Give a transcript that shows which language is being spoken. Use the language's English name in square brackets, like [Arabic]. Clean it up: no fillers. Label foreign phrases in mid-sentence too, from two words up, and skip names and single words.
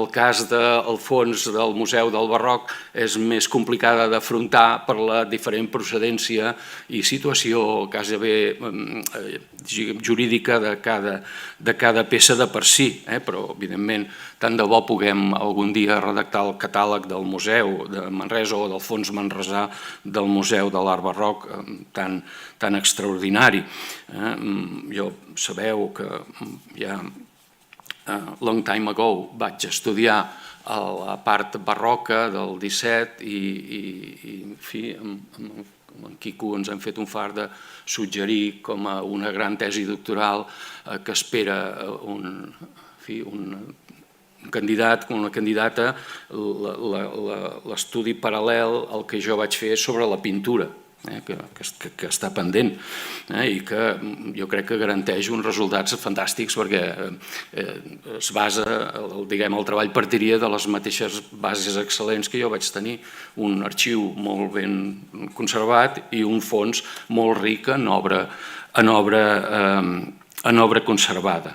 [Catalan] cas del fons del Museu del Barroc, és més complicada d'afrontar per la diferent procedència i situació gairebé jurídica de cada peça de per si, però, evidentment, tant de bo puguem algun dia redactar el catàleg del Museu de Manresa o del Fons Manresà del Museu de l'Art Barroc tan extraordinari. Jo sabeu que ja [English] long time ago [Catalan] vaig estudiar la part barroca del 17 i en fi, amb en Quico ens hem fet un fart de suggerir com a una gran tesi doctoral que espera un candidat, una candidata, l'estudi paral·lel al que jo vaig fer sobre la pintura, que està pendent i que jo crec que garanteix uns resultats fantàstics perquè es basa, el treball partiria de les mateixes bases excel·lents que jo vaig tenir, un arxiu molt ben conservat i un fons molt ric en obra conservada.